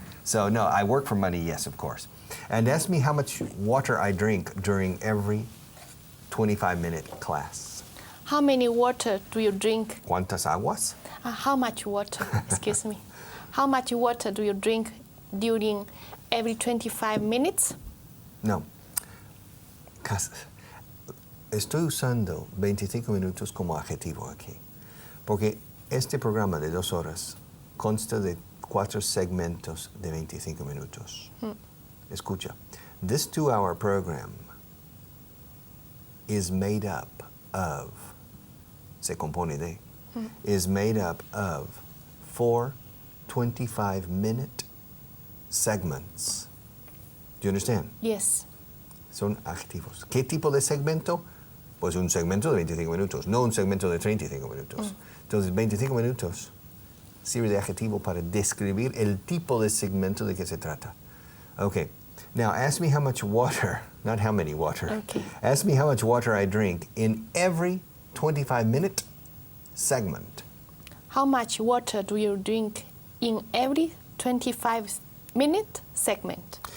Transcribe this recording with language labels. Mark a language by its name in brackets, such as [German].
[English] So no, I work for money, yes, of course. And ask me how much water I drink during every 25-minute class. How many water do you drink? [Spanish] ¿Cuántas aguas? [English] How much water? Excuse me. How much water do you drink during every 25 minutes? No. [Spanish] Estoy usando 25 minutos como adjetivo aquí, porque este programa de 2 horas consta de 4 segmentos de 25 minutos. Escucha, [English] this 2-hour program is made up of, [Spanish] se compone de, [English] is made up of 4 25-minute segments. Do you understand? Yes. [Spanish] Son adjetivos. ¿Qué tipo de segmento? Pues un segmento de 25 minutos, no un segmento de 35 minutos. Entonces, 25 minutos sirve de adjetivo para describir el tipo de segmento de que se trata. [English] Okay. Now, ask me how much water, not how many water. Okay. Ask me how much water I drink in every 25-minute segment. How much water do you drink in every 25-minute segment?